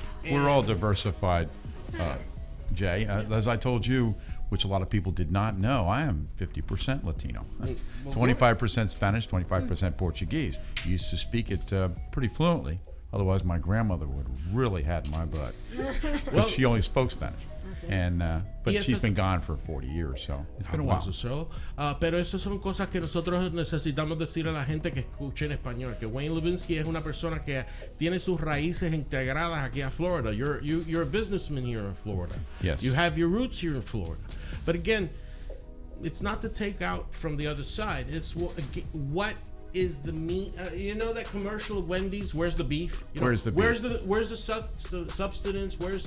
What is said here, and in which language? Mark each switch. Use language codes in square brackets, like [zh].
[en] We're all diversified, Jay. As I told you, which a lot of people did not know, I am 50% Latino, 25% Spanish, 25% Portuguese. Used to speak it pretty fluently. Otherwise, my grandmother would really had my butt. Well, she only spoke Spanish. But she's been gone for 40 years, so it's been a while. [es] Pero esas son cosas que nosotros necesitamos decir a la gente que escuche en español. Que Wayne Liebnitzky es una persona que tiene sus raíces integradas aquí a Florida. [en] You're a businessman here in Florida. Yes. You have your roots here in Florida. But again, it's not to take out from the other side. It's what is the meat? That commercial of Wendy's? Where's the beef? Where's the beef? Where's the substance?